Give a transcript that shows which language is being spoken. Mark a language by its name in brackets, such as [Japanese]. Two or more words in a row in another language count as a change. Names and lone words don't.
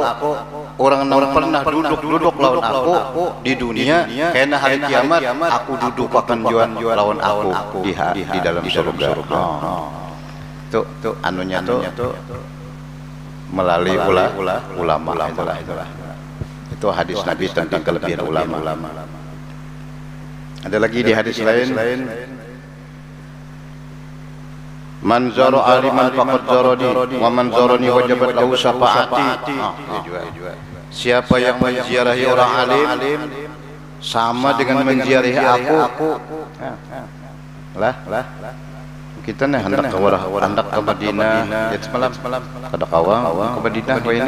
[Indonesian] Orang yang pernah duduk lawan aku di dunia, karena hari kiamat aku duduk akan lawan aku di dalam surga. Tuh anunya tuh melalui ulama itulah. Itu hadis Nabi tentang kelebihan ulama. Ada lagi di hadis lain, [Arabic] من زار عالما فقد زارني ومن زارني وجبت له شفاعتي. [Indonesian] Siapa yang menziarahi orang alim sama dengan menziarahi aku. [Banjar] Lah kita nih hendak ke Madinah ya semalam pada kawang ke Madinah ini.